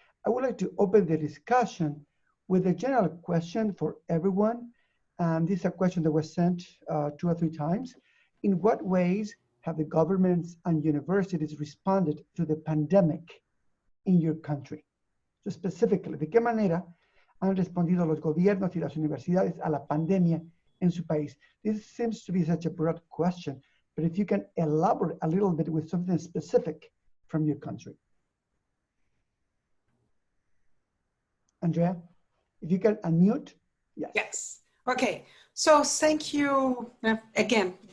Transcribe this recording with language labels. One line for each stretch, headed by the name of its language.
English: I would like to open the discussion with a general question for everyone. This is a question that was sent 2 or 3 times. In what ways have the governments and universities responded to the pandemic in your country? So specifically,
Spanish: ¿de qué manera han respondido los gobiernos y las universidades a la pandemia en su país?
English: This seems to be such a broad question, but if you can elaborate a little bit with something specific from your country. Andrea, if you can unmute. Yes. Yes. Okay. So thank you again.